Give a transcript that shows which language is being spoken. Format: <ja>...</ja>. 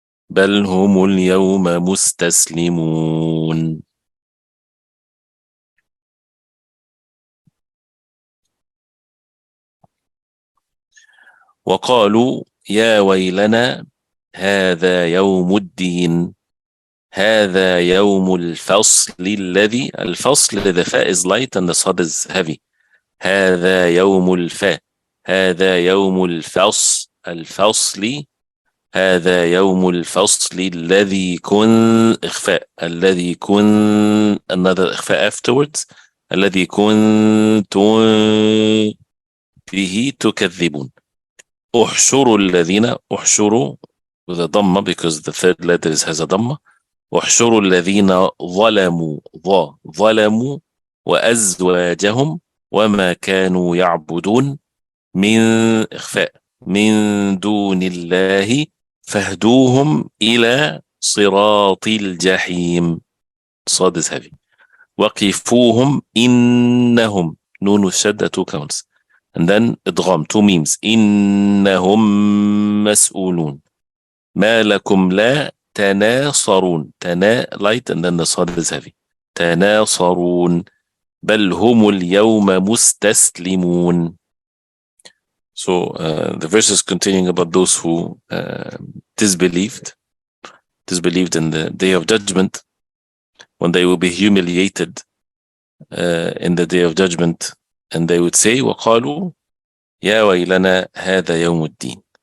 <ar>بل هم اليوم مستسلمون. وقالوا يا ويلنا هذا يوم الدين. هذا يوم الفصل الذي الفصل</ar> <en>the fa is light and the sad is heavy.</en> <ar>هذا يوم الفا. هذا يوم الفصل. هذا يوم الفصل الذي إخفاء الذي</ar> <en>another</en> <ar>إخفاء</ar> <en>afterwards</en> <ar>الذي كنتم به تكذبون. احشروا الذين احشروا</ar> <en>with a ضمة because the third letter has a ضمة.</en> <ar>احشروا الذين ظلموا وأزواجهم وما كانوا يعبدون من إخفاء من دون الله فاهدوهم إلى صراط الجحيم.</ar> <en>صاد is heavy.</en> <ar>وقفوهم إنهم نون الشدة</ar> <en>2 counts and then</en> <ar>إدغام</ar> <en>2 memes</en> <ar>إنهم مسؤولون. ما لكم لا تناصرون.</ar> <en>light and then the صاد is heavy.</en> <ar>تناصرون. بل هم اليوم مستسلمون.</ar> <en>So the verse is continuing about those who disbelieved in the day of judgment, when they will be humiliated in the day of judgment, and they would say</en> <ar>وقالوا يا ويلنا هذا يوم الدين.</ar>